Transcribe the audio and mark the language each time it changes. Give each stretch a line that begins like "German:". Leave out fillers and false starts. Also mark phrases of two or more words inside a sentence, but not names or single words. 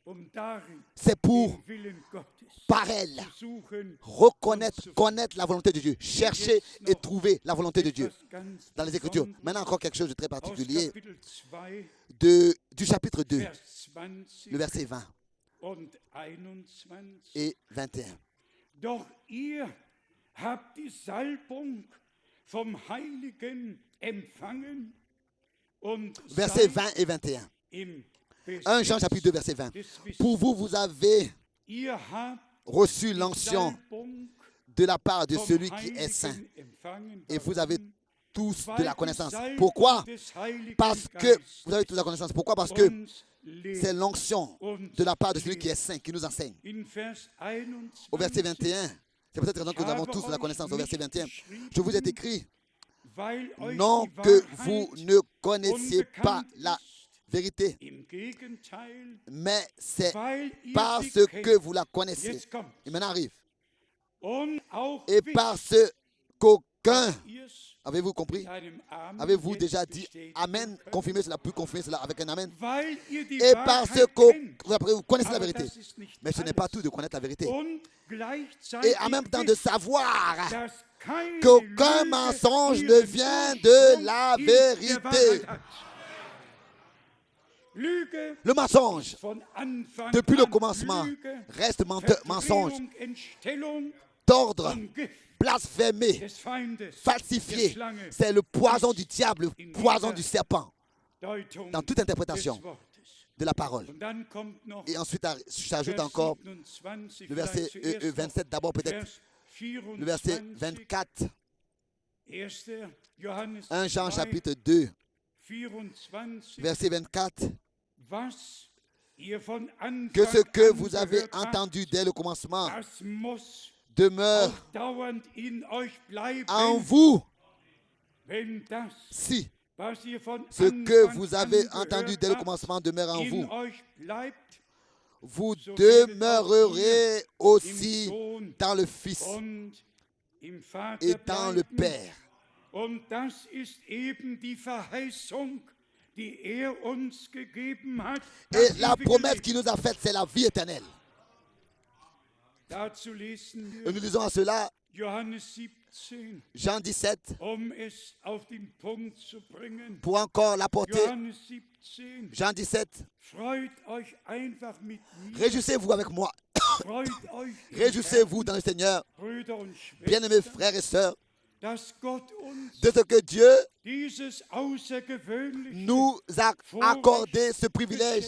French: C'est pour, par elle, reconnaître, connaître la volonté de Dieu, chercher et trouver la volonté de Dieu dans les Écritures. Maintenant, encore quelque chose de très particulier du chapitre 2, le verset 20 et 21.
German: Doch ihr habt die Salbung vom Heiligen empfangen und
French: Versets 20 et 21.
German: im
French: 1 Jean chapitre 2, verset 20. Pour vous, vous avez
German: Ihr habt
French: reçu
German: die
French: l'onction
German: Salbung
French: de la part de
German: vom
French: celui qui est saint.
German: Heiligen empfangen.
French: Et vous avez tous de
German: Weil
French: la
German: die
French: connaissance.
German: Salbung
French: Pourquoi?
German: des Heiligen
French: Parce que
German: Geistes
French: vous avez tous la connaissance. Pourquoi? Parce que
German: uns lehrt.
French: c'est l'onction de la part de celui qui est saint qui nous enseigne.
German: In Vers
French: Au verset 21, 21, c'est peut-être raison que nous avons tous la connaissance. Au verset 21, je vous ai écrit,
German: weil euch
French: non
German: die
French: que
German: Wahrheit
French: vous ne connaissiez pas
German: unbekannt
French: la
German: ist.
French: vérité,
German: Im Gegenteil,
French: mais c'est
German: weil ihr
French: parce
German: sie
French: que
German: kennt.
French: vous la connaissez.
German: Jetzt kommt.
French: Et maintenant arrive.
German: Und auch
French: Et
German: wisst,
French: parce qu'aucun,
German: dass ihr's
French: avez-vous compris?
German: mit einem Amen
French: Avez-vous
German: jetzt
French: déjà dit
German: bestätigen
French: Amen?
German: könnt,
French: Confirmez cela, puis confirmez cela avec un Amen.
German: weil ihr die
French: Et parce
German: Wahrheit
French: que
German: kennt.
French: vous connaissez la
German: Aber
French: vérité.
German: das ist nicht
French: Mais ce n'est pas
German: alles.
French: tout de connaître la vérité.
German: Und gleichzeitig
French: Et en même temps de
German: wisst,
French: savoir
German: dass keine
French: qu'aucun
German: Lüge
French: mensonge ne
German: ihren
French: vient
German: Ursprung
French: de la
German: in der
French: vérité.
German: Wahrheit hat. Lüge
French: Le mensonge,
German: von Anfang
French: depuis le
German: an.
French: commencement,
German: Lüge,
French: reste mensonge,
German: Verdrehung, Entstellung
French: tordre,
German: und Gift
French: blasphémé,
German: des Feindes, der
French: falsifié.
German: Schlange,
French: C'est le poison du diable, le poison du serpent,
German: Deutung
French: dans toute interprétation
German: des Wortes.
French: de la parole.
German: Und dann kommt noch
French: Et ensuite, j'ajoute
German: Vers
French: encore 27, le verset
German: vielleicht zuerst
French: 27, d'abord
German: noch
French: peut-être
German: Vers
French: le verset
German: 24,
French: 24,
German: 1. Johannes
French: 1 Jean
German: 2,
French: chapitre 2,
German: 24,
French: verset 24.
German: was ihr von Anfang
French: Que ce que
German: an
French: vous avez
German: gehört habt,
French: entendu dès le commencement
German: das muss
French: demeure
German: auch dauernd in euch bleiben,
French: en vous.
German: wenn das,
French: Si
German: was ihr von
French: ce que
German: Anfang
French: vous avez
German: an
French: entendu
German: gehört
French: dès le
German: habt,
French: commencement demeure en
German: in
French: vous,
German: euch bleibt,
French: vous
German: so werdet
French: demeurerez
German: im
French: aussi
German: Sohn
French: dans le Fils
German: und im Vater
French: et dans le
German: bleiben.
French: Père.
German: Und das ist eben die Verheißung, die er uns gegeben hat.
French: Et
German: das
French: la
German: ewige
French: promesse
German: Leben.
French: qu'il nous a faite, c'est la vie éternelle.
German: Dazu lesen
French: Et
German: wir
French: nous lisons à cela
German: Johannes 17,
French: Jean 17,
German: es auf den Punkt zu bringen.
French: pour encore l'apporter.
German: Johannes 17,
French: Jean 17,
German: freut euch einfach mit mir.
French: réjouissez-vous avec moi.
German: Freut euch im
French: Réjouissez-vous dans le Seigneur,
German: Herrn, Brüder und
French: bien-aimés
German: Schwestern,
French: frères et sœurs,
German: dass Gott uns
French: de ce que Dieu
German: dieses außergewöhnliche
French: nous a accordé ce privilège